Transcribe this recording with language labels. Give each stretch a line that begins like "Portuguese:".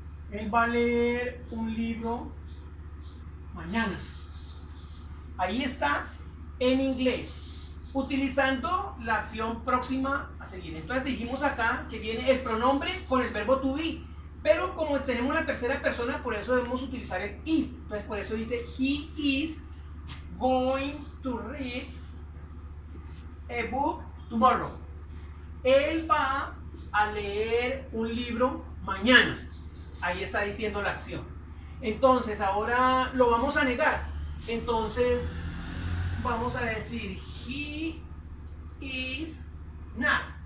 Spanish: Él va a leer un libro mañana. Ahí está en inglés, utilizando la acción próxima a seguir. Entonces dijimos acá que viene el pronombre con el verbo to be, pero como tenemos la tercera persona, por eso debemos utilizar el is. Entonces por eso dice,
English: he is going to read a book tomorrow.
Spanish: Él va a leer un libro mañana. Ahí está diciendo la acción. Entonces ahora lo vamos a negar. Entonces vamos a decir,
English: he is not.